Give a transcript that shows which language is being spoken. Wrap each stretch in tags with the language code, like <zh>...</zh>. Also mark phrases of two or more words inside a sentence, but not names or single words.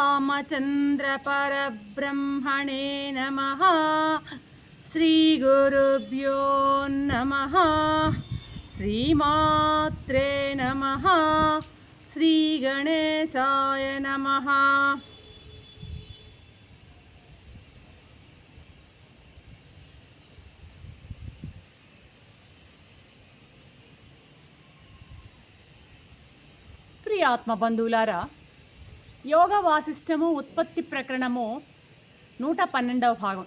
<sa>श्रीरामचन्द्रपरब्रह्मणे नमः। श्रीगुरुभ्यो नमः। श्रीमात्रे नमः। श्रीगणेशाय नमः।</sa> <te>ప్రియాత్మ బంధువులారా, యోగ వాసిష్టము ఉత్పత్తి ప్రకరణము 112వ భాగం.</te>